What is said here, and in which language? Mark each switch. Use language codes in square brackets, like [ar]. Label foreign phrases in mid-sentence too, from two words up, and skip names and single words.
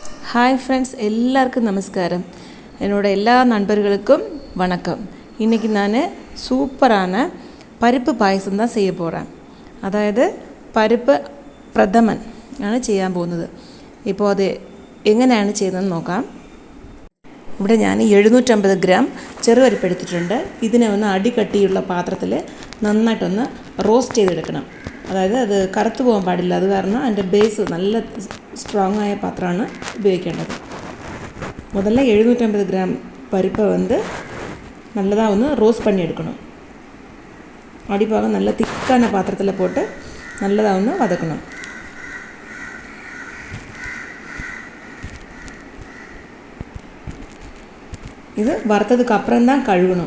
[en] hi friends, [ta] எல்லாருக்கும் நமஸ்காரம். என்னோட எல்லா நண்பர்களுக்கும் வணக்கம். இன்றைக்கி நான் சூப்பரான [ml] പരിപ്പ് പായസം [ta] தான் செய்ய போகிறேன். [ml] അതായത് പരിപ്പ് പ്രഥമൻ ആണ് ചെയ്യാൻ പോകുന്നത്. ഇപ്പോൾ അത് എങ്ങനെയാണ് ചെയ്യുന്നതെന്ന് നോക്കാം. ഇവിടെ ഞാൻ 750 ഗ്രാം ചെറുപരിപ്പ് എടുത്തിട്ടുണ്ട്. ഇതിനെ ഒന്ന് അടികട്ടിയുള്ള പാത്രത്തിൽ നന്നായിട്ടൊന്ന് റോസ്റ്റ് ചെയ്തെടുക്കണം. അതായത് അത് കറുത്തു പോകാൻ പാടില്ല. അത് കാരണം അതിൻ്റെ ബേസ് നല്ല സ്ട്രോങ് ആയ പാത്രമാണ് ഉപയോഗിക്കേണ്ടത്. [ta] முதல்ல 750 ഗ്രാം பருப்பை நல்லதாக ரோஸ்ட் பண்ணி எடுக்கணும். அடிப்பாக நல்ல திக்கான பாத்திரத்தில் போட்டு நல்லதாக வதக்கணும். இது வறுத்ததுக்கு அப்புறம் தான் கழுவணும்.